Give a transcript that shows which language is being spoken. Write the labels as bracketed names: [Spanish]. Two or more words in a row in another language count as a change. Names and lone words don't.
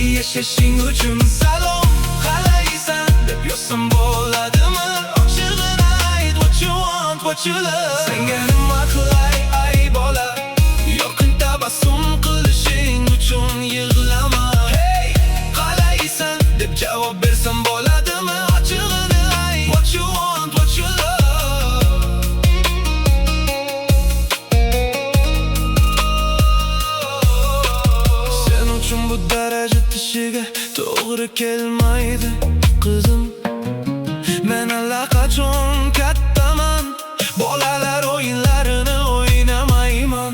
[Uzbek] Yashashing uchun salom qalaysan deb yozsam bo'ladimi? Ochig'ini ayt, [English] what you want, what you love. [Uzbek] Senga nima qilay ay bola, yorqin tabassum qilishing uchun yig'lama. Hey, qalaysan deb javob bersam bo'ladimi? Ochig'ini ayt, [English] what you want, what you love. [Uzbek] Sen uchun bu daraja tishiga to'g'ri kelmaydi qizim. Men allaqachon kattaman, bolalar o'yinlarini o'ynamayman.